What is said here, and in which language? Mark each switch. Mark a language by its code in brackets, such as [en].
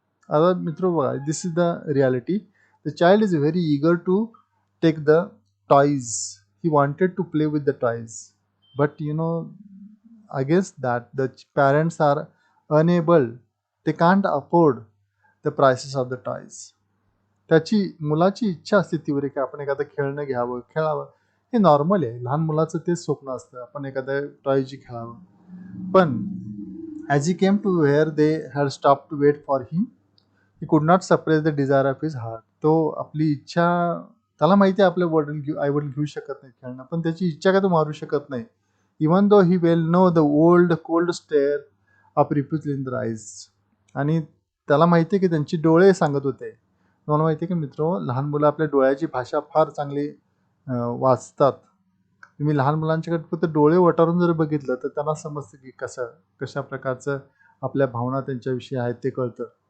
[mr] आता मित्र बघा, [en] this is the reality. The child is very eager to take the toys. He wanted to play with the toys, but against that the parents are unable. They can't afford the prices of the toys. [mr] त्याची मुलाची इच्छा असते तीव्र की आपण एखादं खेळणं घ्यावं, खेळावं. हे नॉर्मल आहे. लहान मुलाचं तेच स्वप्न असतं, आपण एखाद्या टॉयची खेळावं. [en] पण as he came to where they had stop to wait for him, he could not suppress the desire of his heart. [mr] तो आपली इच्छा, त्याला माहिती आहे आपले आई वडील घेऊ शकत नाही खेळणं, पण त्याची इच्छा काय तो मारू शकत नाही. [en] Even though he well know the old cold stare of refuse in the eyes. [mr] आणि त्याला माहिती आहे की त्यांची डोळे सांगत होते. तुम्हाला माहिती आहे की मित्र, लहान मुलं आपल्या डोळ्याची भाषा फार चांगली वाचतात. तुम्ही लहान मुलांच्याकडे फक्त डोळे वटारून जर बघितलं तर त्यांना समजतं की कशा प्रकारचं आपल्या भावना त्यांच्याविषयी आहेत ते कळतं.